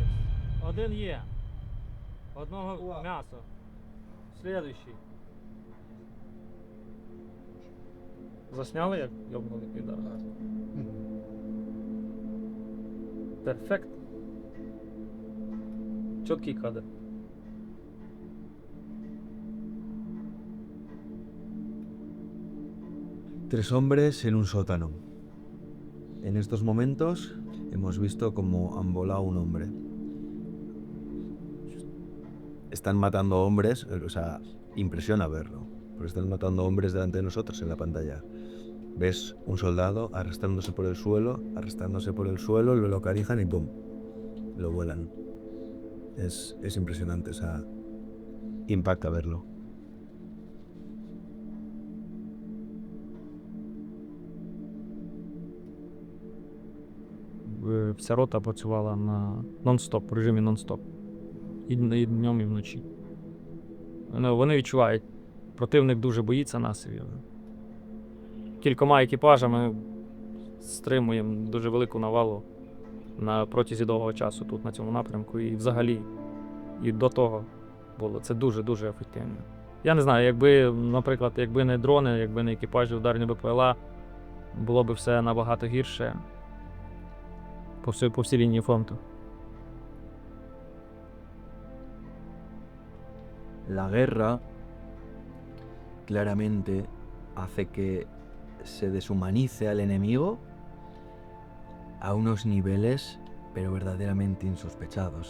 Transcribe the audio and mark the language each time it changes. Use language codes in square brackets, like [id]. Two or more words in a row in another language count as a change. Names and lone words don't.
[uk] Один є. Одного м'ясо. Слідуючий. Засняли, як йобнули підар? Перфект. Чіткий кадр. [es] Tres hombres en un sótano. En estos momentos hemos visto cómo han volado un hombre. Están matando hombres, o sea, impresiona verlo, pero están matando hombres delante de nosotros en la pantalla. Ves un soldado arrastrándose por el suelo, lo localizan y ¡pum!, lo vuelan. Es impresionante, o sea, impacta verlo. [uk] Вся рота працювала на нон-стоп, в режимі нон-стоп. І днем, і вночі. Вони відчувають, противник дуже боїться нас. І кількома екіпажами стримуємо дуже велику навалу на протязі довгого часу тут, на цьому напрямку. І взагалі, і до того було. Це дуже-дуже ефективно. Я не знаю, наприклад, якби не дрони, якби не екіпажі ударні БПЛА, було б все набагато гірше по всій лінії фронту. [es] La guerra claramente hace que se deshumanice al enemigo a unos niveles pero verdaderamente insospechados.